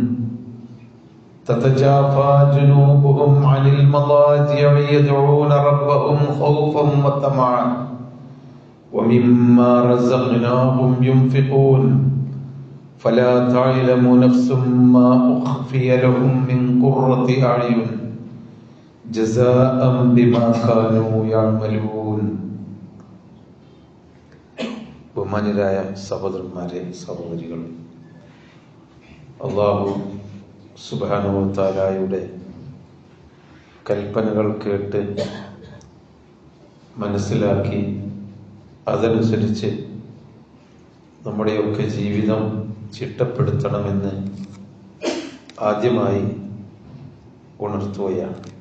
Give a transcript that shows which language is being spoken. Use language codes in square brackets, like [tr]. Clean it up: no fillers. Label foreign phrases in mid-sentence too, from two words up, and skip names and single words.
[ar] تتجافى جنوبهم عن المضاجع يدعون ربهم خوفا وطمعا ومما رزقناهم ينفقون فلا تعلم نفس ما أخفي لهم من قرة أعين جزاء بما كانوا يعملون. [ml] ബഹുമാന്യരായ സഹോദരന്മാരെ സഹോദരികളെ, അല്ലാഹു സുബ്ഹാനഹു വ തആലയുടെ കൽപ്പനകൾ കേട്ട് മനസ്സിലാക്കി അതനുസരിച്ച് നമ്മുടെയൊക്കെ ജീവിതം ചിട്ടപ്പെടുത്തണമെന്ന് ആദ്യമായി ഉണർത്തുകയാണ്.